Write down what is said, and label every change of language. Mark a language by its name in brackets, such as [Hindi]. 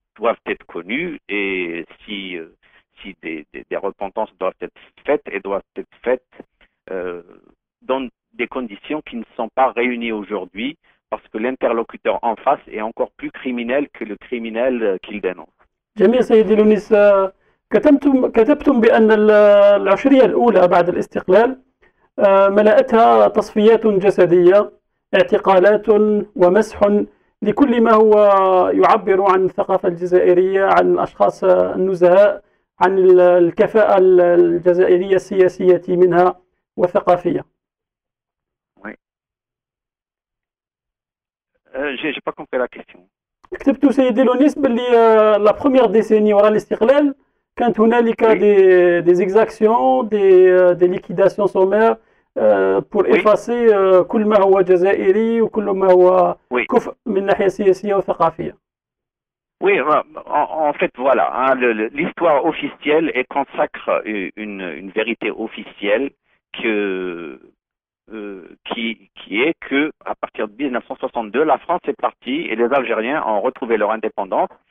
[French] doivent être connues et si des repentances doivent être faites, et doivent être faites dans des conditions qui ne sont pas réunies aujourd'hui, parce que l'interlocuteur en face est encore plus criminel que le criminel qu'il dénonce. [Arabic] جميل سيدي لونيس. كتبتم بأن العشرية الأولى بعد الاستقلال ملأتها تصفيات جسدية، اعتقالات ومسح لكل ما هو يعبر عن الثقافة الجزائرية، عن الأشخاص النزهاء، عن الكفاءة الجزائرية السياسية منها والثقافية. [French] J'ai pas compris la question. [Arabic] كتبت سيدي لونيس باللي [French] لا بروميير ديسيني [Arabic] وراء الاستقلال كانت هنالك [French] دي زيكزاكسيون دي ليكيداسيون سومير بور افاسي [Arabic] كل ما هو جزائري وكل ما هو كفء من ناحية سياسية وثقافية. [French] Oui, en fait, voilà, hein, l'histoire officielle consacre une vérité officielle qui est que à partir de 1962, la France est partie et les Algériens ont retrouvé leur indépendance.